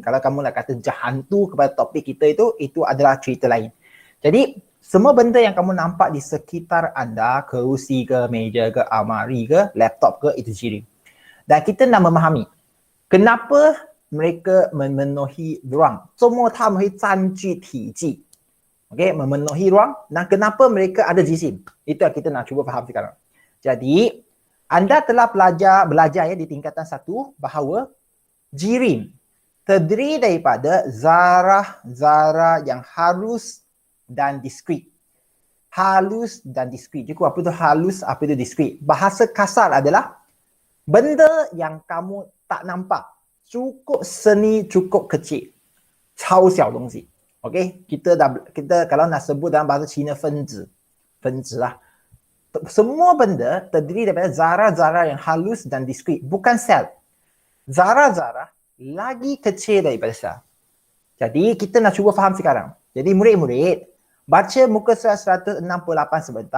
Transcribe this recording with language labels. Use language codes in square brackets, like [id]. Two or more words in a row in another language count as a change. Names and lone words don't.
[ms] Kalau kamu nak kata hantu kepada topik kita itu adalah cerita lain. Jadi, semua benda yang kamu nampak di sekitar anda, kerusi ke, meja ke, almari ke, laptop ke, itu jirim. Dan kita nak memahami kenapa mereka memenuhi ruang. [zh] 周末他们会占据体积. [ms] Okey, memenuhi ruang dan kenapa mereka ada jisim. Itu yang kita nak cuba faham sekarang. Jadi, anda telah belajar ya di tingkatan 1 bahawa jirim terdiri daripada zarah-zarah yang halus dan diskrit. Halus dan diskrit. Cikgu, apa itu halus, apa itu diskrit? Bahasa kasar adalah benda yang kamu tak nampak. Cukup seni, cukup kecil. [zh] 超小东西. [ms] Okey, kita kalau nak sebut dalam bahasa Cina 分子 lah. Semua benda terdiri daripada zarah-zarah yang halus dan diskrit, bukan sel. Zarah-zarah lagi kecil daripada sel. Jadi kita nak cuba faham sekarang. Jadi murid-murid, baca muka surat 168 sebentar.